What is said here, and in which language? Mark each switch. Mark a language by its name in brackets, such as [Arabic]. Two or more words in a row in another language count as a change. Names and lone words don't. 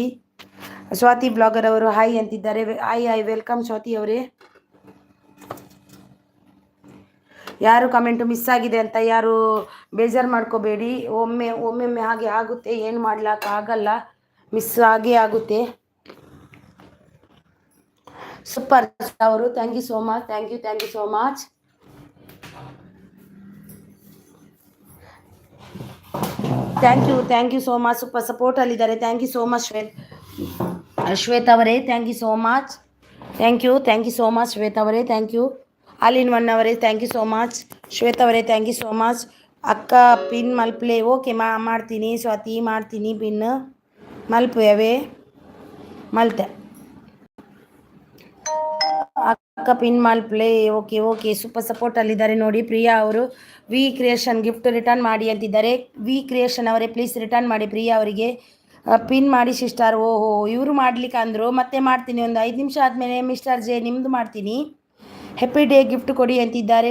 [Kannada] ಸ್ವಾತಿ ಬ್ಲಾಗರ್ ಅವರು ಹಾಯ್ ಅಂತಿದ್ದಾರೆ. [English] hi welcome [Kannada] ಸ್ವಾತಿ ಅವರೇ. ಯಾರು [English] comment miss [Kannada] ಆಗಿದೆ ಅಂತ ಯಾರು ಬೇಜಾರು ಮಾಡ್ಕೋಬೇಡಿ. ಒಮ್ಮೆ ಹಾಗೆ ಆಗುತ್ತೆ, ಏನು ಮಾಡ್ಲಿಕ್ಕಾಗಲ್ಲ, ಮಿಸ್ ಆಗೇ ಆಗುತ್ತೆ. [English] ಸೂಪರ್ ಅವರು thank you so much. thank you so much. thank you so much. [Kannada] ಸೂಪರ್ ಸಪೋರ್ಟಲ್ಲಿದ್ದಾರೆ. [English] thank you so much ಶ್ವೇತಾ ಅವರೇ. thank you so much. thank you so much ಶ್ವೇತಾ ಅವರೇ. thank you. all in one ಅವರೇ thank you so much. ಶ್ವೇತಾ ಅವರೇ thank you so much. [Tulu] ಅಕ್ಕ ಪಿನ್ ಮಲ್ಪ್ಲೆ [Kannada] ಓಕೆ ಮಾಡ್ತೀನಿ. ಸ್ವಾತಿ ಮಾಡ್ತೀನಿ [Tulu] ಪಿನ್ ಮಲ್ಪುವೆ ಮಲ್ತೆ ಅಕ್ಕ ಪಿನ್ ಮಲ್ಪ್ಲೆ [Kannada] ಓಕೆ ಸೂಪರ್ ಸಪೋರ್ಟಲ್ಲಿದ್ದಾರೆ ನೋಡಿ. ಪ್ರಿಯಾ ಅವರು ವಿ ಕ್ರಿಯೇಷನ್ [English] gift return [Kannada] ಮಾಡಿ ಅಂತಿದ್ದಾರೆ. ವಿ ಕ್ರಿಯೇಷನ್ ಅವರೇ [English] please return [Kannada] ಮಾಡಿ ಪ್ರಿಯಾ ಅವರಿಗೆ ಪಿನ್ ಮಾಡಿ ಸಿಸ್ಟರ್. ಓಹೋ ಇವರು ಮಾಡ್ಲಿಕ್ಕೆ ಅಂದರು, ಮತ್ತೆ ಮಾಡ್ತೀನಿ ಒಂದು 5 ನಿಮಿಷ ಆದಮೇಲೆ. ಮಿಸ್ಟರ್ ಜೆ ನಿಮ್ಮದು ಮಾಡ್ತೀನಿ. [English] happy day gift [Kannada] ಕೊಡಿ ಅಂತಿದ್ದಾರೆ.